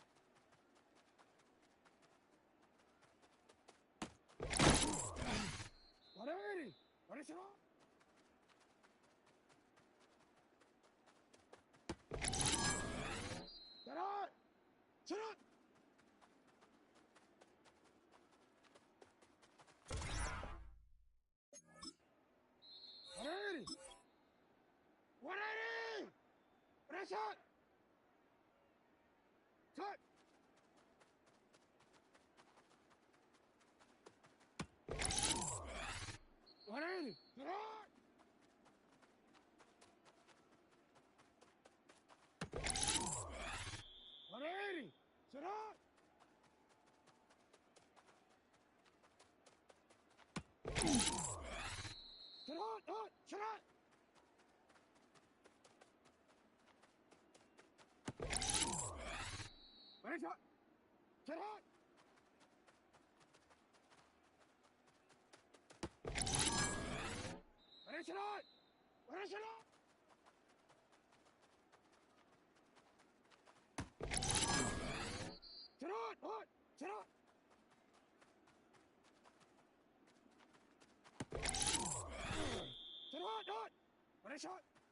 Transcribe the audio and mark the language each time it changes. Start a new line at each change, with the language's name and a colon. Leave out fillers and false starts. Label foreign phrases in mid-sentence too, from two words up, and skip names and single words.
English: 180! Ready, sit on! Sit on! Sit on! Shot! Cut! 180! Get on! 180! Sit on! Sit on! Sit on! Ready, shot! Sit on! Ready, sit on! Ready, sit on! Sit on! Sit on! Sit on! Ready, shot!